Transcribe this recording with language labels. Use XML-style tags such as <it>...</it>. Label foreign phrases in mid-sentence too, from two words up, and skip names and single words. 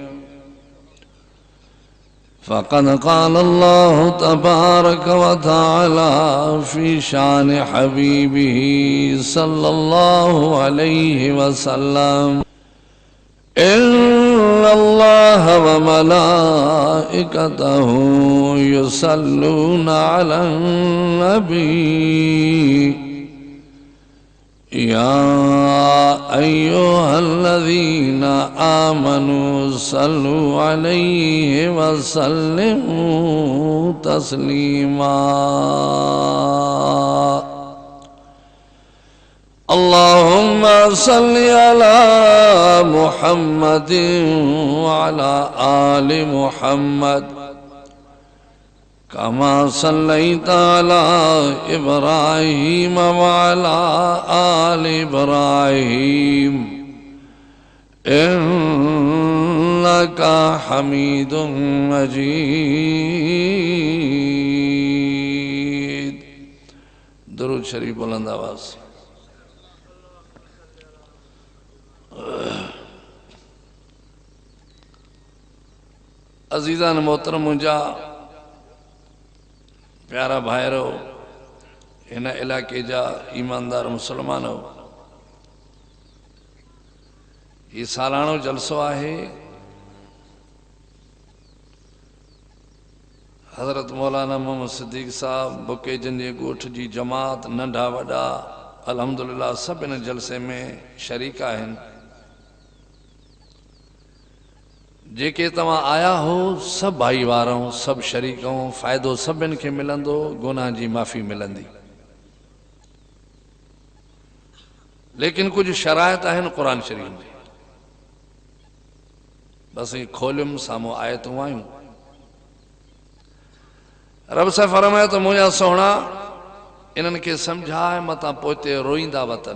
<ar>فقد قال الله تبارك و تعالى في شأن حبيبه صلى الله عليه وسلم إن الله و ملائكته يصلون على النبي يا أيها الذين آمنوا صلوا عليه و سلموا تسليما. اللهم صل على محمد و على آل محمد كما صليت على إبراهيم و على آل إبراهيم إنك حميد مجيد.</ar> <ur>درود شریف بلند آواز سے.</ur> <sd>अजीज़ान मोहतरम मुंहिंजा प्यारा भाइरो इन इलाके जा ईमानदार मुसलमानो, ये सालानो जलसो आहे हज़रत मौलाना मोहम्मद सिद्दीक़ साहब बुकेजन जे ॻोठ जी जमात नंढा वॾा अल्हम्दुलिल्लाह सब</sd> <ur>ان جلسے میں</ur> <sd>शरीक आहिनि। जेके तव्हां आया हो सब भाईवार हो, सब शरीक हो, फ़ाइदो सभिनि खे मिलंदो, गुनाह जी माफ़ी मिलंदी। लेकिन कुछ शराइत आहिनि क़ुरान शरीफ में, बस ये खोलियुमि साम्हूं आयतूं आहियूं। रब सां फरमाए तो मुंहिंजा सोहणा इन्हनि खे सम्झाए मतां पोइते रोईंदा वतन।</sd>